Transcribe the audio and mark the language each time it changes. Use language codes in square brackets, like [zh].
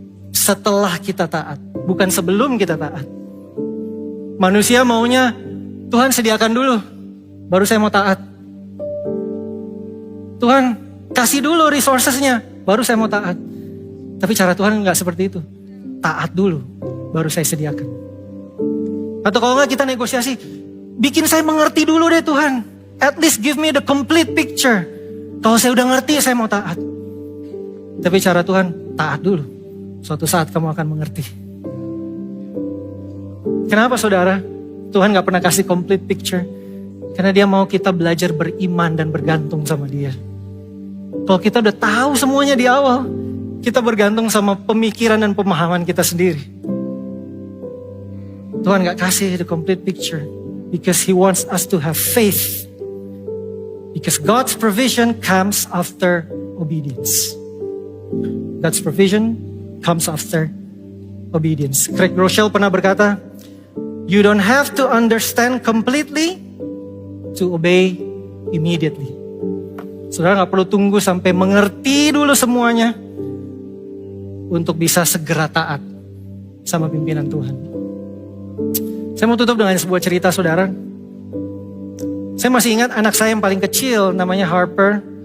[id] Setelah kita taat. Bukan sebelum kita taat. Manusia maunya Tuhan sediakan dulu. Baru saya mau taat. Tuhan kasih dulu resourcesnya. Baru saya mau taat. Tapi cara Tuhan gak seperti itu. Taat dulu, baru saya sediakan. Atau kalau enggak kita negosiasi, bikin saya mengerti dulu deh Tuhan. [en] At least give me the complete picture. [id] Kalau saya udah ngerti, saya mau taat. Tapi cara Tuhan, taat dulu. Suatu saat kamu akan mengerti. Kenapa saudara? Tuhan gak pernah kasih [en] complete picture. [id] Karena dia mau kita belajar beriman dan bergantung sama dia. Kalau kita udah tahu semuanya di awal, kita bergantung sama pemikiran dan pemahaman kita sendiri. Tuhan gak kasih [en] the complete picture. Because He wants us to have faith. Because God's provision comes after obedience. God's provision comes after obedience. Craig Groeschel [id] pernah berkata, [en] you don't have to understand completely to obey immediately. [id] Saudara gak perlu tunggu sampai mengerti dulu semuanya untuk bisa segera taat sama pimpinan Tuhan. Saya mau tutup dengan sebuah cerita saudara. Saya masih ingat anak saya yang paling kecil namanya Harper.